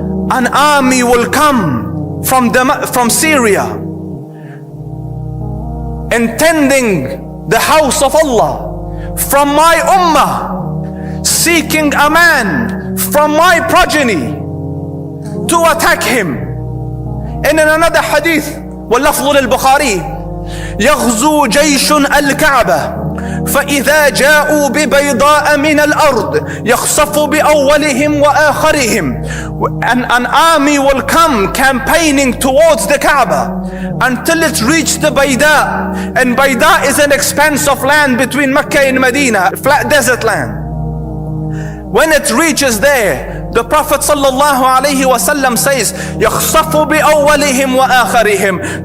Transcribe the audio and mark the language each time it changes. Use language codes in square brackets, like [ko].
[en] An army will come from Syria, intending the house of Allah, from my ummah, seeking a man from my progeny to attack him. And in another hadith, [ar] واللفظ للبخاري: يغزو جيش الكعبة فإذا جاءوا ببيضاء من الأرض يخصف بأولهم وآخرهم. [en] An army will come campaigning towards the Kaaba until it reaches the Bayda. And Bayda is an expanse of land between Mecca and Medina, flat desert land. When it reaches there, the Prophet ﷺ says, [ar] يَخْصَفُ بِأَوَّلِهِمْ وَآخَرِهِمْ.